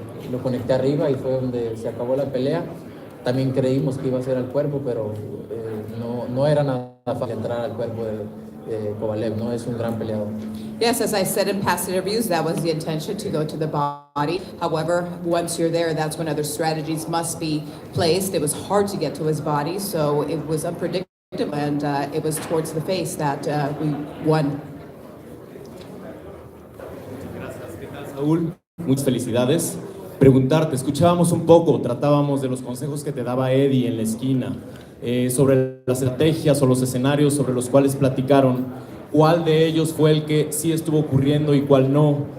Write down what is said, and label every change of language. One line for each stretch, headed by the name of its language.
Spanish: Lo conecté arriba y fue donde se acabó la pelea. También creímos que iba a ser al cuerpo, pero no era nada fácil entrar al cuerpo de Kovalev, ¿no? Es un gran peleador.
English: Yes, as I said in past interviews, that was the intention, to go to the body. However, once you're there, that's when other strategies must be placed. It was hard to get to his body, so it was unpredictable, and it was towards the face that we won.
Spanish: Saúl, muchas felicidades. Preguntarte, escuchábamos un poco, tratábamos de los consejos que te daba Eddie en la esquina, sobre las estrategias o los escenarios sobre los cuales platicaron. ¿Cuál de ellos fue el que sí estuvo ocurriendo y cuál no?